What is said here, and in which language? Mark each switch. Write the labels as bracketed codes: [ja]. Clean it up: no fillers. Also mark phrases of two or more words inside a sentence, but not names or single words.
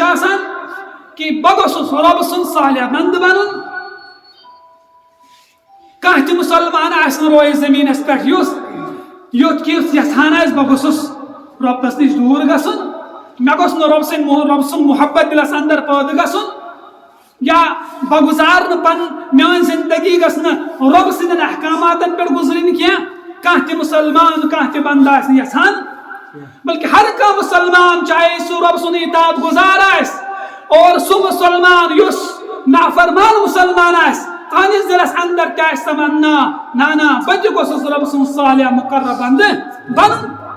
[ks] آسان کہ بگوسس رب سن صالح بند بنن کانٛہہ تہِ مسلمان آسن روئے زمین اس پہ یوت کہ یژھان آسہِ بگوسس ربس نش دور گژھُن مےٚ گوٚژھ نہٕ رب سُنٛد محبت دلس اندر پٲدٕ گژھُن یا بگزار پن میون زندگی گژھِ نہٕ رب سٕنٛدٮ۪ن احکاماتن پٮ۪ٹھ گُزرٕنۍ کینٛہہ کانٛہہ تہِ مسلمان کانٛہہ تہِ بندٕ آسہِ نہٕ یژھان بلکہ ہر کانٛہہ مسلمان چاہے سُہ رب سُنٛد اطاعت گزار آسہِ اور سُہ مسلمان یُس نافرمان مسلمان آسہِ تہنٛدِس دلس اندر تہِ آسہِ تمنا نا بہٕ تہِ گوٚژھُس رب سُنٛد صالح مقرب بندٕ بنُن